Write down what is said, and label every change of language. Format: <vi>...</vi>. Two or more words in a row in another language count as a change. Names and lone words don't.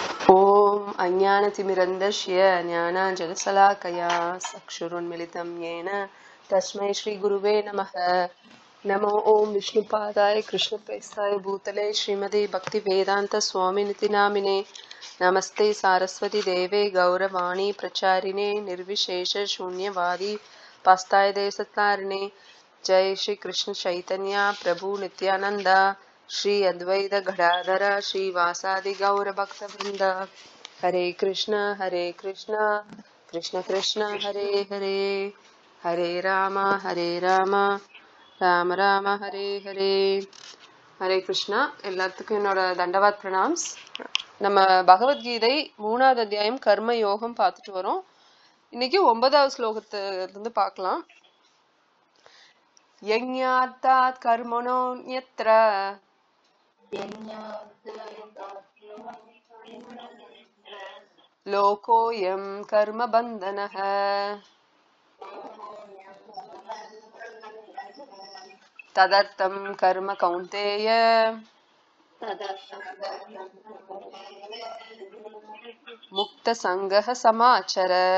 <sa>ॐ अज्ञानतिमिरान्धस्य ज्ञानाञ्जनशलाकया चक्षुरुन्मीलितं येन तस्मै श्रीगुरुवे नमः। नमो ओं विष्णुपादाय कृष्णप्रेष्ठाय भूतले श्रीमते भक्तिवेदान्तस्वामिनिति नामिने। नमस्ते सारस्वती देवे गौरवाणी प्रचारिणे निर्विशेषशून्यवादी पास्तायदेशतारिणे। जय श्री कृष्ण चैतन्य प्रभु नित्यानंद श्री अद्वैत गदाधर श्रीवासादि गौर भक्तवृंद। हरे कृष्ण कृष्ण कृष्ण हरे हरे, हरे राम राम राम हरे हरे। हरे कृष्णा</sa> <ta>எல்லாத்துக்கும் என்னோட தண்டவாத் பிரணாம்ஸ்। நம்ம பகவத்கீதை 3வது அத்தியாயம் கர்ம யோகம் பார்த்துட்டு வரோம்। இன்னைக்கு 9வது ஸ்லோகத்துல இருந்து பார்க்கலாம்।</ta> <sa>यज्ञार्थात् कर्मणोऽन्यत्र लोकोऽयं कर्म बन्धनः तदर्थं कर्म कौन्तेय मुक्त सङ्गः समाचर।</sa>